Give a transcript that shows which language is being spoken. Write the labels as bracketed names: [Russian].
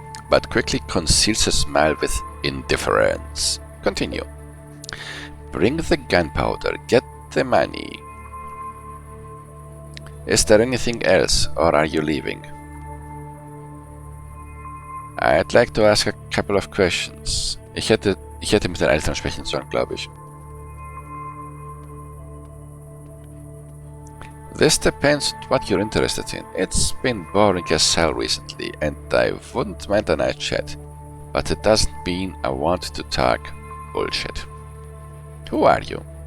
[English] But quickly conceals a smile with indifference. Continue. Bring the gunpowder, get the money. Is there anything else, or are you leaving? I'd like to ask a couple of questions. [German] Ich hätte mit den Eltern sprechen sollen, glaube ich. [English] This depends on what you're interested in. It's been boring as hell recently, and I wouldn't mind a night chat. But it doesn't mean I want to talk bullshit. Who are you?